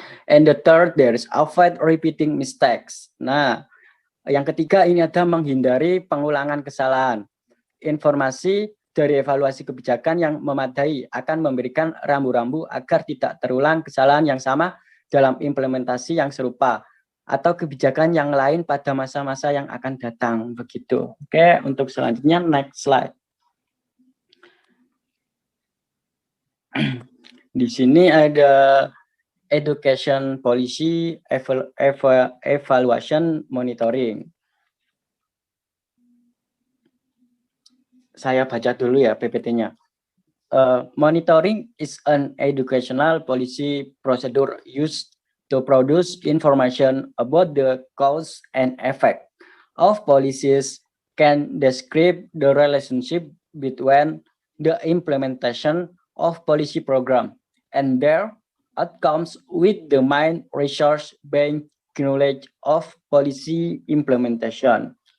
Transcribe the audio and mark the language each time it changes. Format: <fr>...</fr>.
<en>And the third, there is avoid repeating mistakes.</en> <id>Nah, yang ketiga ini ada menghindari pengulangan kesalahan. Informasi dari evaluasi kebijakan yang memadai akan memberikan rambu-rambu agar tidak terulang kesalahan yang sama dalam implementasi yang serupa atau kebijakan yang lain pada masa-masa yang akan datang, begitu. Oke, untuk selanjutnya</id> <en>next slide.</en> <id>Di sini ada education policy evaluation monitoring. Saya baca dulu ya PPT-nya.</id> <en>Monitoring is an educational policy procedure used to produce information about the cause and effect of policies, can describe the relationship between the implementation of policy program and their outcomes with the main resource being knowledge of policy implementation.</en>